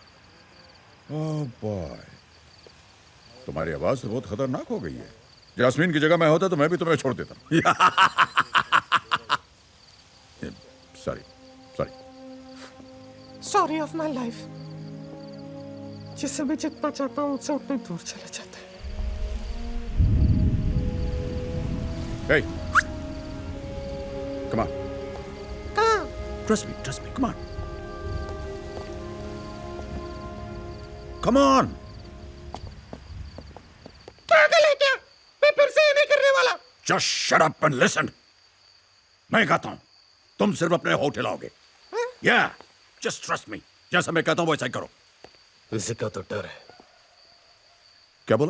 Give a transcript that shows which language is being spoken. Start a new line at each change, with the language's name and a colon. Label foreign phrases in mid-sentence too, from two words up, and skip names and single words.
English: oh boy,
Hindi: तुम्हारी आवाज तो बहुत खतरनाक हो गई है। जास्मीन की जगह मैं होता तो मैं भी तुम्हें छोड़ देता।
English: sorry sorry. sorry of my life.
Hindi: जिससे मैं जितना चाहता हूँ उससे उतने दूर चले जाते हैं।
English: Hey, come on.
Hindi: कहाँ?
English: Trust me, come on. Come on.
Hindi: क्या गले क्या? मैं फिर से ये नहीं करने वाला।
English: Just shut up and listen.
Hindi: मैं कहता हूँ, तुम सिर्फ अपने होठ हिलाओगे।
English: Yeah, just trust me.
Hindi: जैसा मैं कहता हूँ वैसा ही करो। इसका तो डर है। क्या बोला?